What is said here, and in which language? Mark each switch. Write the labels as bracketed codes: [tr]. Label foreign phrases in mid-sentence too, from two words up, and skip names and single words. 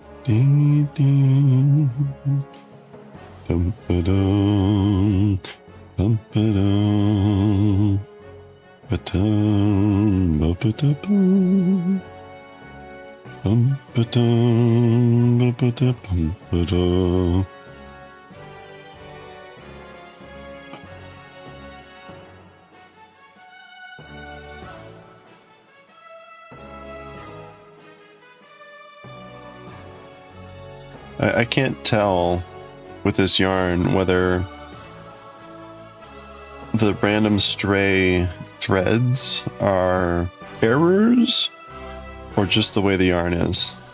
[en] Dee, dee. Dum, ba, dum. Bum ba-dum, ba-dum, ba-ba-da-bum. Bum ba-dum, ba-ba-da-bum, ba-da. I can't tell with this yarn whether the random stray threads are errors or just the way the yarn is.